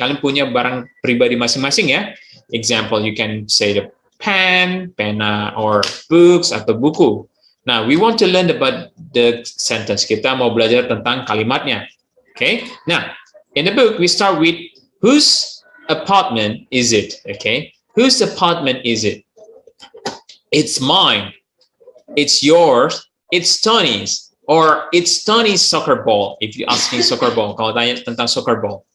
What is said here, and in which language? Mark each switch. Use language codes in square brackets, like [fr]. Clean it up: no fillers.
[id] Kalian punya barang pribadi masing-masing ya. [en] Example, you can say the pen, [id] pena, [en] or books [id] atau buku. [en] Now, we want to learn about the sentence. [id] Kita mau belajar tentang kalimatnya. [en] Okay? Now, in the book, we start with whose apartment is it? Okay? Whose apartment is it? It's mine. It's yours. It's Tony's. Or it's Tony's soccer ball, if you ask me soccer ball, [id] kalau tanya tentang [en] soccer ball.